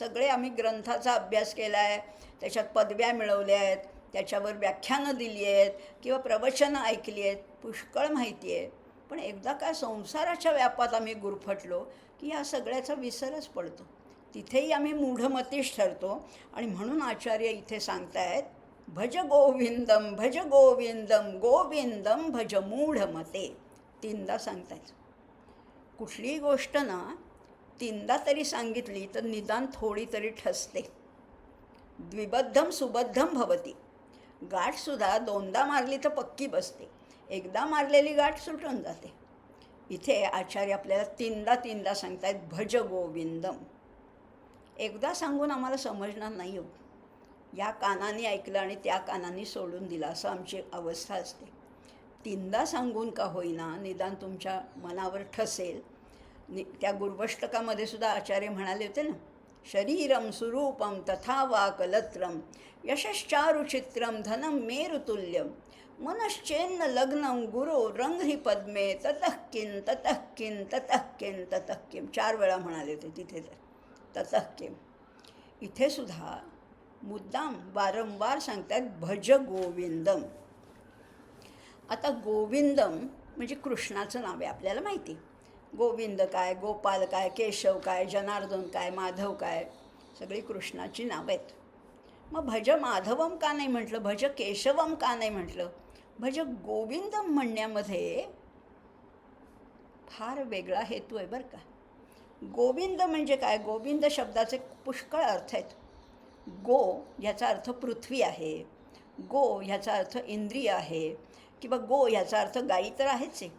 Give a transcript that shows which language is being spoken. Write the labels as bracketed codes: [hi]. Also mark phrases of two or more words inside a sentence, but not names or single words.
[mr] सगळे आम्ही ग्रंथाचा अभ्यास केला आहे, त्याच्यात पदव्या मिळवल्या आहेत, त्याच्यावर व्याख्यानं दिली आहेत किंवा प्रवचनं ऐकली आहेत, पुष्कळ माहिती आहे. पण एकदा का संसाराच्या व्यापात आम्ही गुरफटलो की या सगळ्याचा विसरच पडतो. तिथेही आम्ही मूढमतीच ठरतो. आणि म्हणून आचार्य इथे सांगतायत, [sa] भज गोविंदम भज गोविंदम गोविंदम भज मूढमते. [mr] तीनदा सांगतायत. कुठलीही गोष्ट ना तीनदा तरी सांगितली तर निदान थोडी तरी ठसते. [sa] द्विबद्धम सुबद्धम भवती. [mr] गाठसुद्धा दोनदा मारली तर पक्की बसते, एकदा मारलेली गाठ सुटून जाते. इथे आचार्य आपल्याला तीनदा सांगतायत [sa] भज गोविंदम. [mr] एकदा सांगून आम्हाला समजणार नाही हो. या कानाने ऐकलं आणि त्या कानाने सोडून दिलं असं आमची अवस्था असते. तीनदा सांगून का होईना निदान तुमच्या मनावर ठसेल. त्या गुर्वष्टकामध्ये सुद्धा आचार्य म्हणाले होते ना, [sa] शरीरम सुरूपम तथा वा कलत्रम यशश्चारुचित्रम धनम मेरुतुल्यम मनश्चेन्न लग्नम गुरो रंघ्री पद्मे ततः किं ततः किं ततः किं ततः किं. [mr] 4 वेळा म्हणाले होते तिथे. तर [sa] ततः किं [mr] इथे सुद्धा मुद्दाम वारंवार सांगतात [sa] भज गोविंदम. [mr] आता गोविंदम म्हणजे कृष्णाचं नाव आहे, आपल्याला माहिती. गोविंद काय, गोपाल काय, केशव काय, जनार्दन काय, माधव काय, सगळी कृष्णाची नावं आहेत. मग [sa] भज माधवम [mr] का नाही म्हटलं, [sa] भज केशवम [mr] का नाही म्हटलं? [sa] भज गोविंदम [mr] म्हणण्यामध्ये फार वेगळा हेतू आहे बरं का. गोविंद म्हणजे काय? गोविंद शब्दाचे पुष्कळ अर्थ आहेत. गो ह्याचा अर्थ पृथ्वी आहे, गो ह्याचा अर्थ इंद्रिय आहे, किंवा गो ह्याचा अर्थ गायी तर आहेच आहे.